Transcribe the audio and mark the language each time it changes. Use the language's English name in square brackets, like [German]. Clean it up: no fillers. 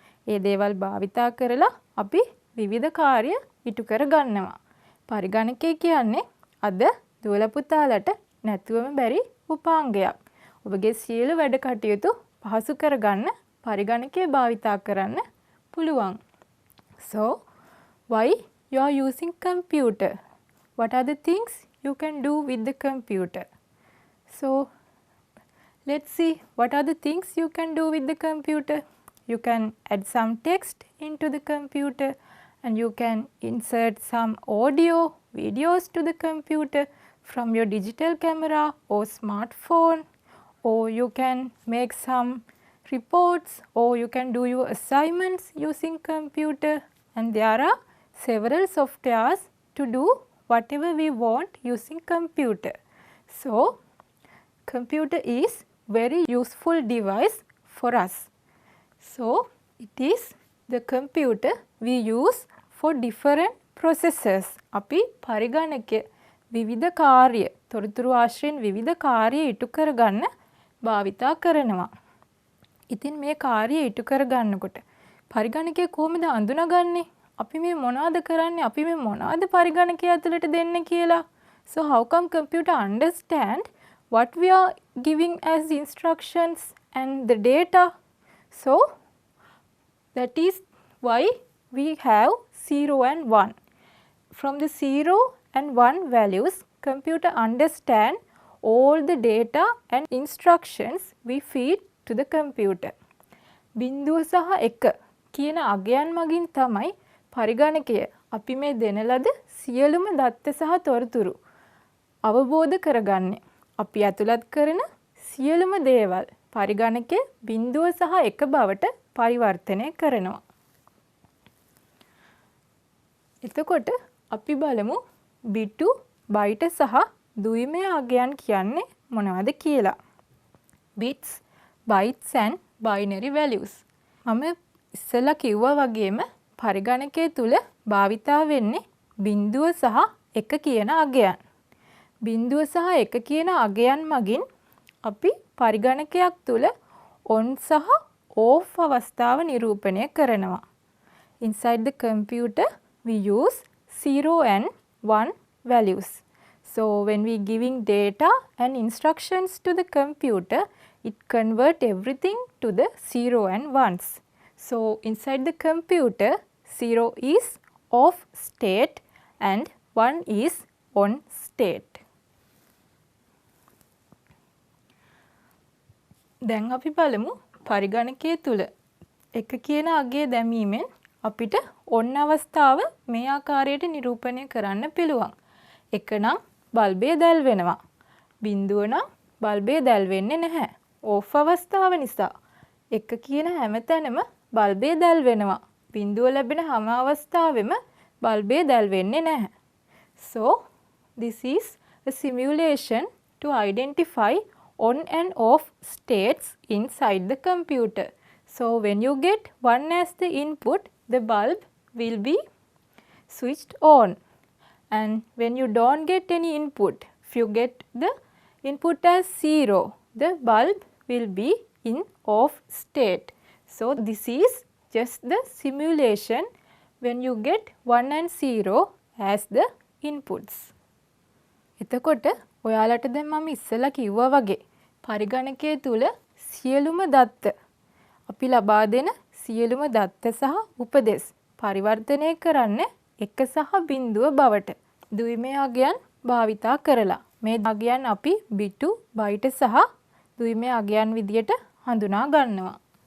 [Sinhala] ඒ දේවල් භාවිතා කරලා අපි විවිධ කාර්ය ඉටු කර ගන්නවා. පරිගණකය කියන්නේ අද දුවලා පුතාලට නැතුවම බැරි උපාංගයක්. ඔබගේ සියලු වැඩ කටයුතු පහසු කරගන්න පරිගණකය භාවිතා කරන්න පුළුවන්. [English] So, why you are using computer? What are the things you can do with the computer? So, let's see what are the things you can do with the computer. You can add some text into the computer and you can insert some audio, videos to the computer from your digital camera or smartphone, or you can make some reports, or you can do your assignments using computer, and there are several softwares to do whatever we want using computer. So, computer is very useful device for us. So, it is the computer we use for different processes. [Sinhala] අපි පරිගණකය විවිධ කාර්ය තොරතුරු ආශ්‍රයෙන් විවිධ කාර්ය ඉටු කරගන්න භාවිතා කරනවා. ඉතින් මේ කාර්ය ඉටු කරගන්නකොට පරිගණකය කොහොමද අඳුනගන්නේ? අපි මේ මොනවද කරන්නේ? අපි මේ මොනවද පරිගණකය ඇතුළට දෙන්නේ කියලා [English] So how come computer understand what we are giving as instructions and the data? So that is why we have 0 and 1. From the 0 and 1 values, computer understand all the data and instructions we feed to the computer. [Sinhala] බිංදුව සහ 1 කියන අගයන් මගින් තමයි පරිගණකය අපි මේ දෙන ලද සියලුම දත්ත සහ තොරතුරු අවබෝධ කරගන්නේ. අපි ඇතුළත් කරන සියලුම දේවල් පරිගණකය බිංදුව සහ 1 බවට පරිවර්තනය කරනවා. එතකොට අපි බලමු බිටු, බයිට සහ දුයිමය අගයන් කියන්නේ මොනවද කියලා. [English] bits, bytes and binary values. [Sinhala] මම ඉස්සෙල්ලා කිව්වා වගේම පරිගණකය තුල භාවිතා වෙන්නේ බිංදුව සහ 1 කියන අගයන්. බිංදුව සහ 1 කියන අගයන් මගින් අපි පරිගණකයක් තුල on සහ off අවස්ථාව නිරූපණය කරනවා. [English] Inside the computer we use 0 and 1 values. So when we giving data and instructions to the computer, it convert everything to the 0 and 1s. So inside the computer, 0 is off state and 1 is on state. [Sinhala] දැන් අපි බලමු පරිගණකයේ තුල 1 කියන අගය දැමීමෙන් අපිට on අවස්ථාව මේ ආකාරයට නිරූපණය කරන්න පුළුවන්. 1 නම් බල්බය දැල් වෙනවා. බිංදුව නම් බල්බය දැල් වෙන්නේ නැහැ. off අවස්ථාව නිසා 1 කියන හැම තැනම බල්බය දැල් වෙනවා. බිංදුව ලැබෙන හැම අවස්ථාවෙම බල්බය දැල් වෙන්නේ නැහැ. [English] So this is a simulation to identify on and off states inside the computer. So when you get 1 as the input, the bulb will be switched on. And when you don't get any input, if you get the input as 0, the bulb will be in off state. So this is just the simulation when you get 1 and 0 as the inputs. [Sinhala] එතකොට ඔයාලට දැන් මම ඉස්සෙල්ලා කිව්වා වගේ පරිගණකයේ තුල සියලුම දත්ත අපි ලබා දෙන සියලුම දත්ත සහ උපදෙස් පරිවර්තනය කරන්න 1 සහ බිංදුව බවට දුයිමය අගයන් භාවිතා කරලා මේ අගයන් අපි බිටු, බයිට සහ දුයිමය අගයන් විදියට හඳුනා ගන්නවා.